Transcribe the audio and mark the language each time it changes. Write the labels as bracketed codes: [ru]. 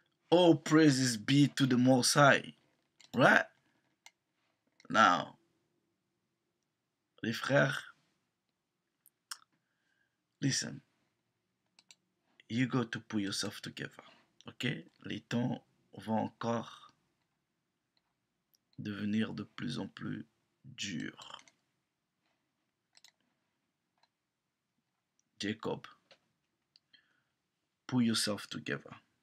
[en] All praises be to the Most High. Right? Now, [fr] les frères, [en] listen. You got to put yourself together. Ok? [fr] Les temps vont encore devenir de plus en plus durs. [en] Jacob, put yourself together.